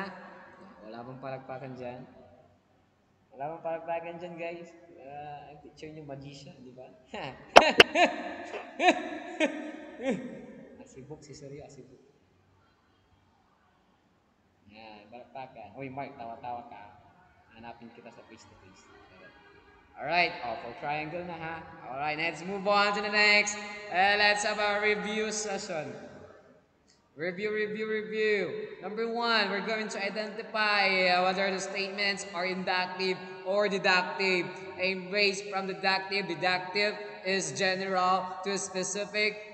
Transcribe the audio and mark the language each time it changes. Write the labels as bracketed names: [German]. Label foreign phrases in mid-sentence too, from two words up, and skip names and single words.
[Filipino] Wala bang palagpakan dyan? Wala bang palagpakan dyan, guys? Ang teacher nyo, magician, di ba? Asibok si Surya, asibok. Yan, palagpakan. Uy, Mark, tawa-tawa ka. Hanapin kita sa face-to-face. [English] Alright, for triangle [Filipino] na ha. [English] Alright, let's move on to the next. Let's have a review session. Review. Number 1, we're going to identify whether the statements are inductive or deductive. Embrace from deductive. Deductive is general to specific.